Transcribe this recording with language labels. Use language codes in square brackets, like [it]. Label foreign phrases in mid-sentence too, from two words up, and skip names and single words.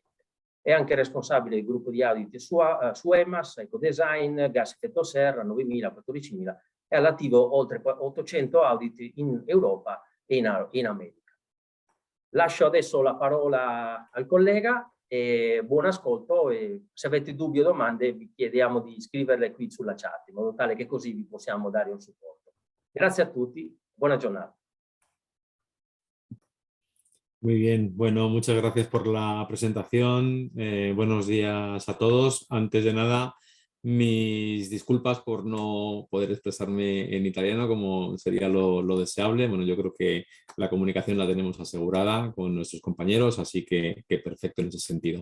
[it] È anche responsabile del gruppo di audit su EMAS, ecodesign, gas effetto serra, 9000, 14000 e all'attivo oltre 800 audit in Europa e in America. Lascio adesso la parola al collega e buon ascolto, e se avete dubbi o domande vi chiediamo di scriverle qui sulla chat, in modo tale che così vi possiamo dare un supporto. Grazie a tutti, buona giornata. [es] Muy bien, bueno, muchas gracias por la presentación. Buenos días a todos. Antes de nada, mis disculpas por no poder expresarme en italiano como sería lo deseable. Bueno, yo creo que la comunicación la tenemos asegurada con nuestros compañeros, así que perfecto en ese sentido.